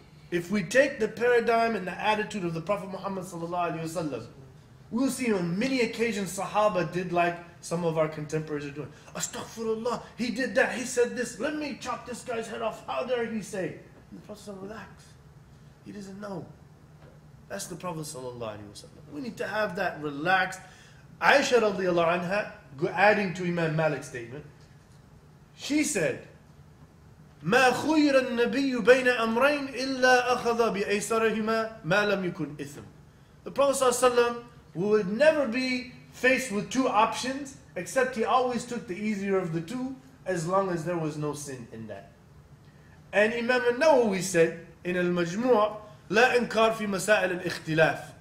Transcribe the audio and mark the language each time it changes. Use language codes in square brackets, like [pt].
[en] If we take the paradigm and the attitude of the Prophet Muhammad sallallahu alaihi wasallam, we'll see on many occasions Sahaba did like some of our contemporaries are doing. Astaghfirullah, he did that, he said this, let me chop this guy's head off, how dare he say? And the Prophet said, relax. He doesn't know. That's the Prophet sallallahu alaihi wasallam. We need to have that relaxed. Aisha radiallahu anha, adding to Imam Malik's statement, she said, [ar] ما خير النبي بين أمرين إلا أخذ بأيسرهما ما لم يكن إثم. [en] The Prophet ﷺ would never be faced with 2 options, except he always took the easier of the 2, as long as there was no sin in that. And Imam al-Nawawi said in al-Majmu' [ar] لا إنكار في مسائل الاختلاف.